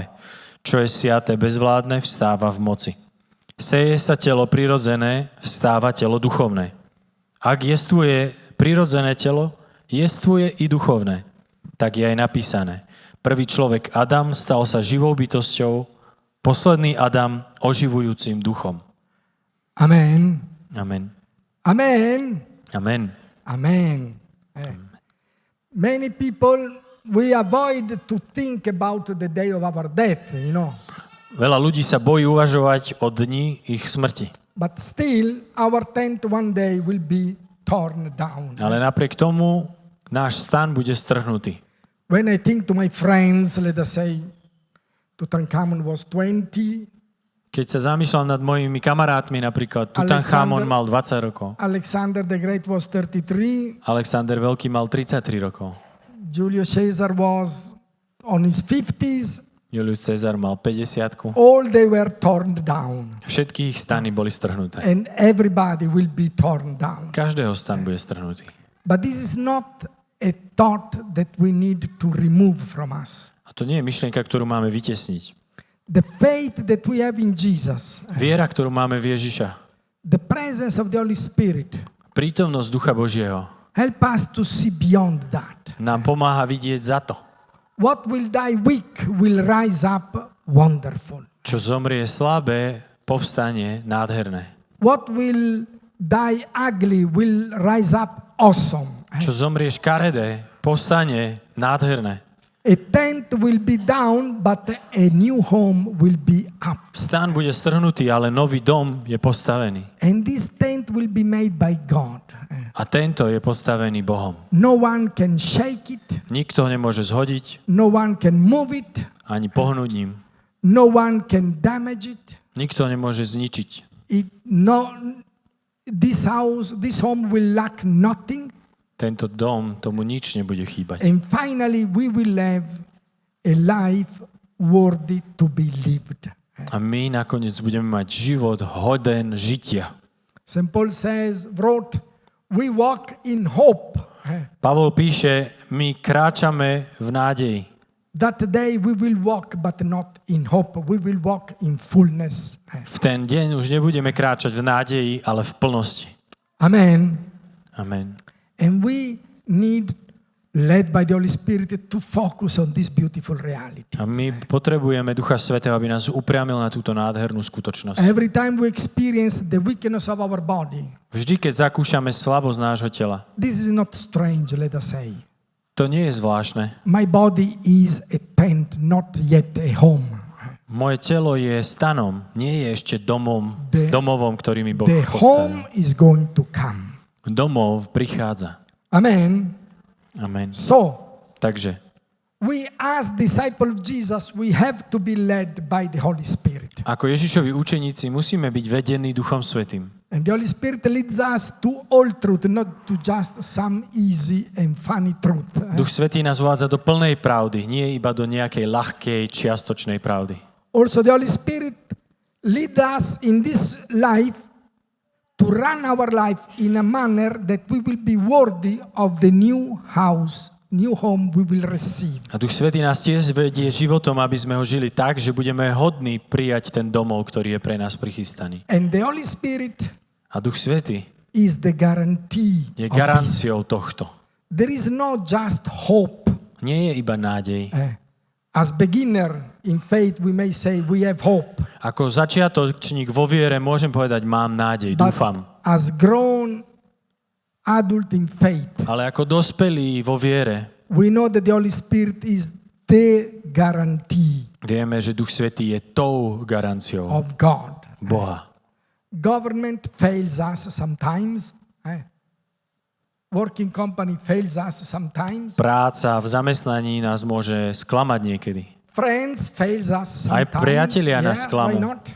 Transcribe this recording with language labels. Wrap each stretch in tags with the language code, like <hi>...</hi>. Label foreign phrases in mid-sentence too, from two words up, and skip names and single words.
<sk>Čo je siaté bezvládne, vstáva v moci. Seje sa telo prirodzené, vstáva telo duchovné. Ak jestvuje prirodzené telo, jestvuje i duchovné. Tak je aj napísané. Prvý človek Adam stal sa živou bytosťou, posledný Adam oživujúcim duchom. Amen. Amen. Amen. Amen. Amen.</sk> <en>Many people, we avoid to think about the day of our death, you know.</en> <sk>Veľa ľudí sa bojí uvažovať o dni ich smrti.</sk> <en>But still, our tent one day will be torn down.</en> <sk>Ale napriek tomu náš stan bude strhnutý.</sk> <en>When I think to my friends, let us say, Tutankhamun was 20,</en> <sk>Keď sa zamýšľam nad mojimi kamarátmi, napríklad Tutanchamon mal 20 rokov,</sk> <en>Alexander the Great was 33,</en> <sk>Alexander Veľký mal 33 rokov,</sk> <en>Julius Caesar was on his 50s,</en> <sk>Julius Cezar mal 50.</sk> <en>all they were torn down.</en> <sk>Všetky ich stany boli strhnuté.</sk> <en>And everybody will be torn down.</en> <sk>Každého stan bude strhnutý.</sk> <en>But this is not a thought that we need to remove from us.</en> <sk>A to nie je myšlienka, ktorú máme vytesniť.</sk> <en>The faith that we have in Jesus,</en> <sk>Viera, ktorú máme v Ježiša,</sk> <en>the presence of the Holy Spirit,</en> <sk>prítomnosť Ducha Božieho,</sk> <en>help us to see beyond that.</en> <sk>nám pomáha vidieť za to.</sk> <en>What will die weak will rise up wonderful.</en> <sk>Čo zomrie slabé, povstanie nádherné.</sk> <en>What will die ugly will rise up awesome.</en> <sk>Čo zomrie škaredé, povstanie nádherné.</sk> <en>A tent will be down, but a new home will be up.</en> <sk>Stan bude strhnutý, ale nový dom je postavený.</sk> <en>And this tent will be made by God.</en> <sk>A tento je postavený Bohom.</sk> <en>No one can shake it.</en> <sk>Nikto ho nemôže zhodiť,</sk> <en>No one can move it.</en> <sk>ani pohnúť ním.</sk> <en>No one can damage it.</en> <sk>Nikto nemôže zničiť.</sk> <en>This home will lack nothing.</en> <sk>Tento dom, tomu nič nebude chýbať.</sk> <en>And finally, we will have a life worthy to be lived.</en> <sk>A my nakoniec budeme mať život hoden žitia.</sk> <en>St. Paul wrote, we walk in hope.</en> <sk>Pavol píše, my kráčame v nádeji.</sk> <en>That day we will walk, but not in hope. We will walk in fullness.</en> <sk>V ten deň už nebudeme kráčať v nádeji, ale v plnosti. Amen. Amen.</sk> <en>And we need led by the Holy Spirit to focus on this beautiful reality.</en> <sk>A my potrebujeme Ducha Svätého, aby nás upriamil na túto nádhernú skutočnosť.</sk> <en>Every time we experience the weakness of our body,</en> <sk>Vždy, keď zakúšame slabosť nášho tela,</sk> <en>this is not strange, let us say.</en> <sk>to nie je zvláštne.</sk> <en>My body is a tent, not yet a home.</en> <sk>Moje telo je stanom, nie je ešte domovom, ktorý mi Boh</sk> <en>The</en> <sk>postavil.</sk> <en>home is going to come.</en> <sk>Domov prichádza. Amen. Amen.</sk> <en>So,</en> <sk>Takže</sk> <en>we as disciples of Jesus, we have to be led by the Holy Spirit.</en> <sk>ako Ježišovi učeníci musíme byť vedení Duchom Svätým.</sk> <en>And the Holy Spirit leads us to all truth, not to just some easy and funny truth.</en> <sk>Duch Svätý nás vádza do plnej pravdy, nie iba do nejakej ľahkej, čiastočnej pravdy.</sk> <en>Also, the Holy Spirit leads us in this life to run our life in a manner that we will be worthy of the new house, new home we will receive.</en> <sk>A Duch Svätý nás tiež vedie životom, aby sme ho žili tak, že budeme hodní prijať ten domov, ktorý je pre nás prichystaný.</sk> <en>And the Holy Spirit</en> <sk>A Duch Svätý</sk> <en>is the guarantee</en> <sk>je</sk> <en>of this.</en> <sk>garanciou tohto.</sk> <en>There is no just hope.</en> <sk>Nie je iba nádej.</sk> <en>As beginner in faith, we may say we have hope.</en> <sk>Ako začiatočník vo viere môžem povedať, mám nádej,</sk> <en>But</en> <sk>dúfam.</sk> <en>as grown adult in faith,</en> <sk>Ale ako dospelí vo viere,</sk> <en>we know that the Holy Spirit is the guarantee</en> <sk>vieme, že Duch Svätý je tou garanciou</sk> <en>of God.</en> <sk>Boha.</sk> <en>Government fails us sometimes. Working company fails us sometimes.</en> <sk>Práca v zamestnaní nás môže sklamať niekedy.</sk> <en>Friends fails us</en> <sk>Aj</sk> <en>sometimes.</en> <sk>priatelia nás</sk> <en>Why</en> <sk>sklamú</sk> <en>not?</en>